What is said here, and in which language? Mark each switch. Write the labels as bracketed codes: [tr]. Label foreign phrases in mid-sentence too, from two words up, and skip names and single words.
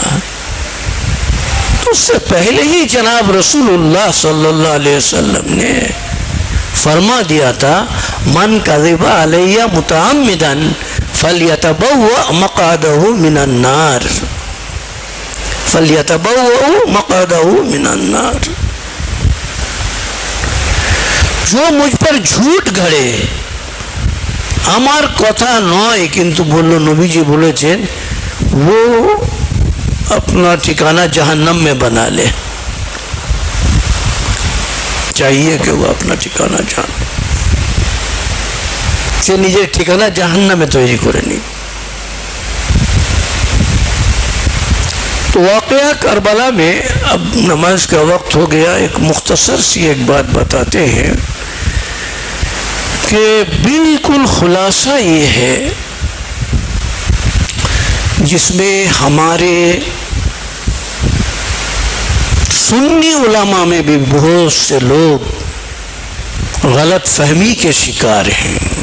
[ur] تو اس سے پہلے ہی جناب رسول اللہ صلی اللہ علیہ وسلم نے فرما دیا تھا [ar] من کذب علیہ متعمدا فلیتبوأ مقعدہ من النار، فلیتبوأ مقعدہ من النار. [ur] جو مجھ پر جھوٹ گھڑے [bn] আমার কথা নয় কিন্তু বললো নবীজি বলেছেন [ur] وہ اپنا ٹھکانہ جہنم میں بنا لے. چاہیے کہ وہ اپنا ٹھکانہ جان سے نجے ٹھکانہ جہنم میں تیاری کرے نہیں. تو واقعہ کربلا میں اب نماز کا وقت ہو گیا. ایک مختصر سی ایک بات بتاتے ہیں کہ بالکل خلاصہ یہ ہے جس میں ہمارے سنی علماء میں بھی بہت سے لوگ غلط فہمی کے شکار ہیں،